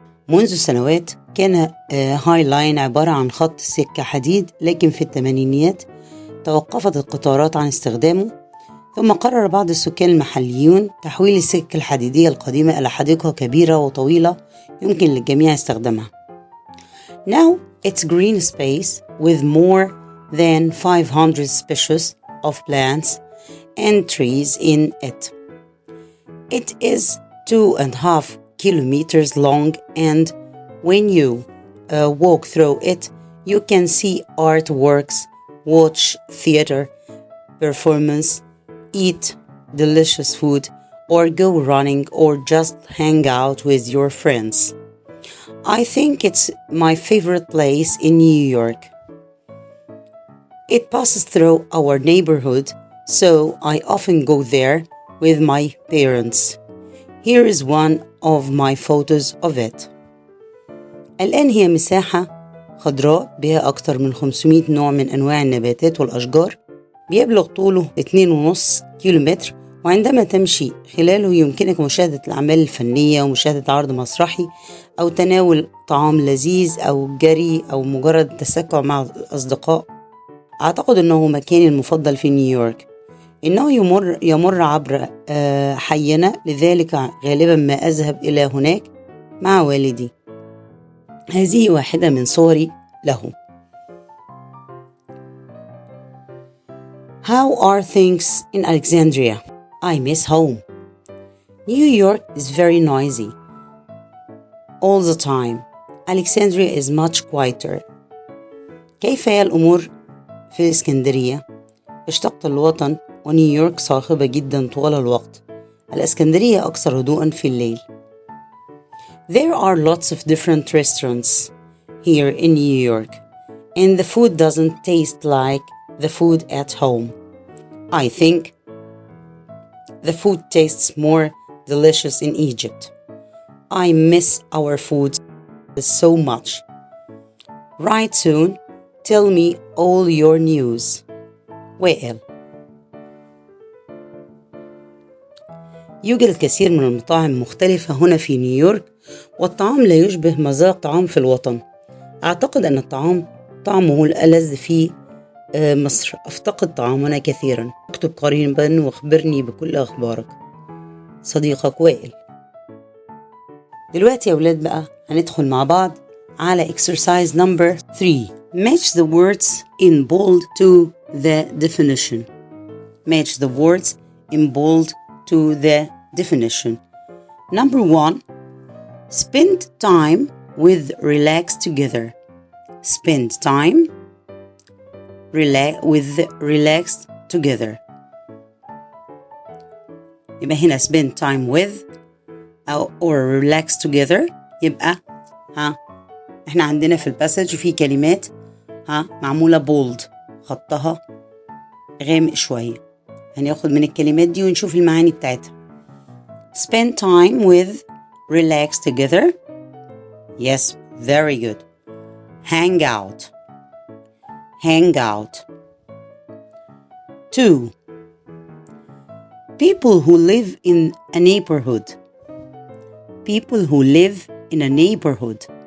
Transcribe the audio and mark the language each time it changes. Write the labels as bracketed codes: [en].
[ar] منذ سنوات كان هاي لاين عبارة عن خط سكة حديد، لكن في الثمانينيات توقفت القطارات عن استخدامه، ثم قرر بعض السكان المحليون تحويل السكة الحديدية القديمة إلى حديقة كبيرة وطويلة يمكن للجميع استخدامها. [en] Now it's green space with more than 500 species of plants and trees in it. It is 2.5 kilometers long, and when you walk through it, you can see artworks, watch theater performance, eat delicious food, or go running, or just hang out with your friends. I think it's my favorite place in New York. It passes through our neighborhood, so I often go there with my parents. Here is one of my photos of it. [ar] الآن هي مساحة خضراء بها أكثر من 500 نوع من أنواع النباتات والأشجار، بيبلغ طوله 2.5 كيلومتر، وعندما تمشي خلاله يمكنك مشاهدة الأعمال الفنية ومشاهدة عرض مسرحي أو تناول طعام لذيذ أو جري أو مجرد تسكع مع الأصدقاء. أعتقد أنه مكاني المفضل في نيويورك. إنه يمر عبر حينا، لذلك غالبا ما أذهب إلى هناك مع والدي. هذه واحدة من صوري له. [en] How are things in Alexandria? I miss home. New York is very noisy all the time. Alexandria is much quieter. [ar] كيف هي الأمور في الإسكندرية؟ اشتقت الوطن، ونيويورك صاخبة جدا طوال الوقت. الإسكندرية أكثر هدوءا في الليل. [en] There are lots of different restaurants here in New York, and the food doesn't taste like the food at home. I think the food tastes more delicious in Egypt. I miss our food so much. Write soon. Tell me all your news. Wael. [ar] يوجد الكثير من المطاعم مختلفة هنا في نيويورك، والطعام لا يشبه مذاق طعام في الوطن. أعتقد أن الطعام طعمه الألذ في مصر. أفتقد طعامنا كثيرا. اكتب قريبا واخبرني بكل أخبارك. صديقك وائل. دلوقتي يا أولاد بقى هندخل مع بعض على [en] exercise number 3. Match the words in bold to the definition. Match the words in bold to the definition. Number 1. Spend time with relax together. Spend time with relaxed together. [ar] يبقى هنا [en] spend time with or relax together. [ar] يبقى احنا عندنا في الباسج في كلمات معمولة bold، خطها غامق شوية. هناخد من الكلمات دي ونشوف المعاني بتاعتها. [en] Spend time with relax together. Yes, very good. Hang out. Hang out. 2. People who live in a neighborhood. People who live in a neighborhood.